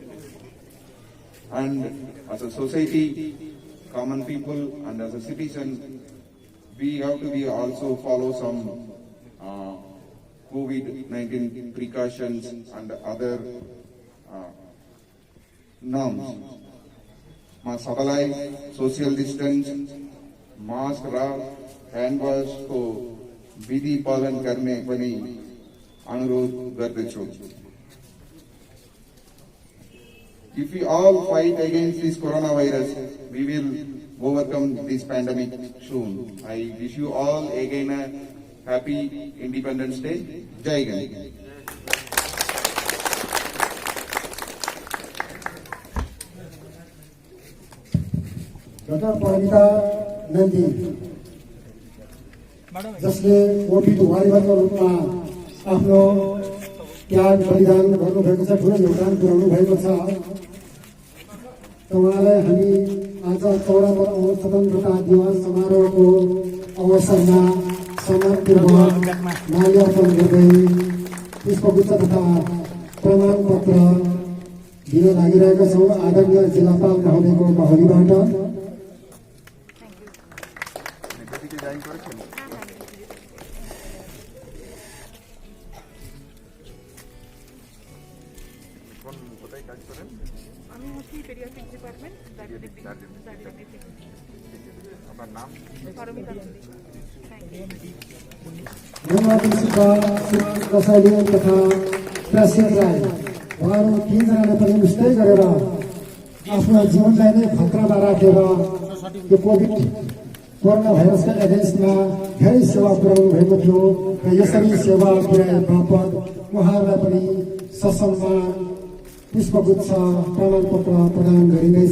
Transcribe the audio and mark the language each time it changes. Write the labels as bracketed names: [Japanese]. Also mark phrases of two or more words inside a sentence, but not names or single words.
[English] And as a society, common people, and as a citizen, we have to be also follow some COVID-19 precautions and other norms. [Nepali] सबलाई [English] social distance, [Nepali] mask र [English] hand wash [Nepali] को विधि पालन गर्ने पनि अनुरोध गर्दछु. [English] If we all fight against this coronavirus, we will overcome this pandemic soon. I wish you all again a happy Independence Day. [Hindi] Jai Hind. [Nepali] Dr. Pavita Nandi, जसले कोभिड वारियरको रूपमा आफ्नो त्याग बलिदान गर्नुभएको छ, ठुलो योगदान पुर्याउनु भएको छ. उहाँलाई हामी आज 74औं स्वतन्त्रता दिवस समारोहको अवसरमा सम्मानपूर्वक माल्यार्पण गर्दै पुष्पगुच्छ तथा प्रमाणपत्र दिन लागिरहेका छौँ. आदरणीय जिल्लापाल महोदयको बाहुलीबाट [Bangla] আমি হচ্ছি [English] pediatric department [Bangla] আপনার নাম? পারমিতা নন্দী। [Nepali] कसैले तथा प्रेसिडेन्टलाई उहाँहरू तीनजनाले पनि उस्तै गरेर आफ्नो जीवनलाई नै खतरामा राखेर यो कोरोना भाइरसका एगेन्स्टमा धेरै सेवा पुर्याउनु भएको थियो र यसरी सेवा पुर्याए बापत उहाँहरूलाई पनि ससम्मान पुष्पगुच्छ प्रमाणपत्र प्रदान गरिँदैछ.